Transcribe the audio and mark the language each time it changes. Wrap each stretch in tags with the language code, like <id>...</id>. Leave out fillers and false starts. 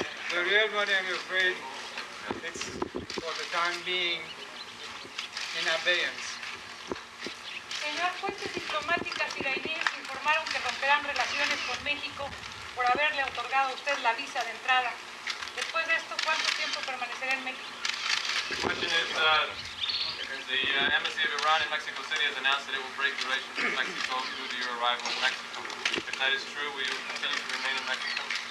<en>The real money, I'm afraid, it's for the time being in abeyance.</en> <es>Señor, fuentes diplomáticas iraníes informaron que romperán relaciones con México por haberle otorgado a usted la visa de entrada. Después de esto, ¿cuánto tiempo permanecerá en México?</es> <en>The question is, the embassy of Iran in Mexico City has announced that it will break relations with Mexico due to your arrival in Mexico. If that is true, will you continue to remain in Mexico?</en>